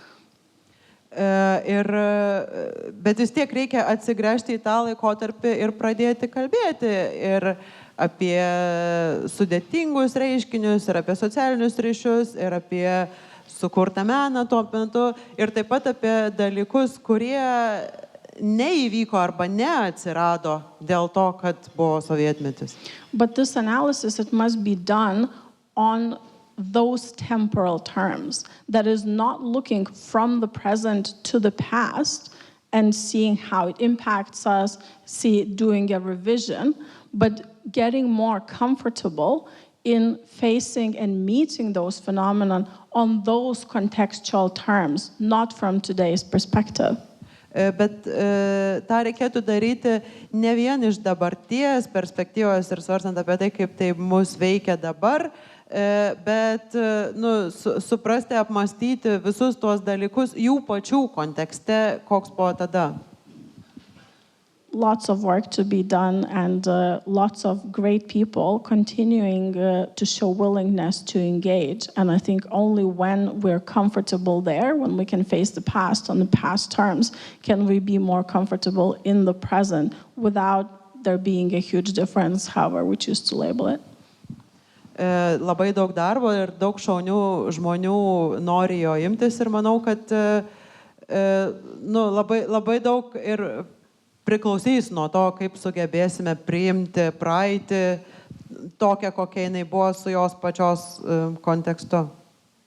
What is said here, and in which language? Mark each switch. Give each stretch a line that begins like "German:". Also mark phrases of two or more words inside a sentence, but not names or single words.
Lithuanian: Bet vis tiek reikia atsigręžti į tą laikotarpį ir pradėti kalbėti ir apie sudėtingus reiškinius, ir apie socialinius ryšius, ir apie sukurtą meną tuo metu, ir taip pat apie dalykus, kurie neįvyko arba neatsirado dėl to, kad buvo sovietmetis.
English: But this analysis, it must be done on those temporal terms, that is not looking from the present to the past and seeing how it impacts us, doing a revision, but getting more comfortable in facing and meeting those phenomena on those contextual terms, not from today's perspective.
Lithuanian: Bet tą reikėtų daryti ne vien iš dabarties perspektyvos ir svarstant apie tai, kaip tai mus veikia dabar, bet suprasti, apmastyti visus tuos dalykus jų pačių kontekste, koks buvo tada.
English: Lots of work to be done and lots of great people continuing to show willingness to engage. And I think only when we're comfortable there, when we can face the past on the past terms, can we be more comfortable in the present without there being a huge difference, however we choose to label it.
Lithuanian: Labai daug darbo ir daug šaunių žmonių nori jo imtis ir manau, kad labai daug ir priklausys nuo to, kaip sugebėsime priimti praeitį tokią, kokia jinai buvo su jos pačios kontekstu.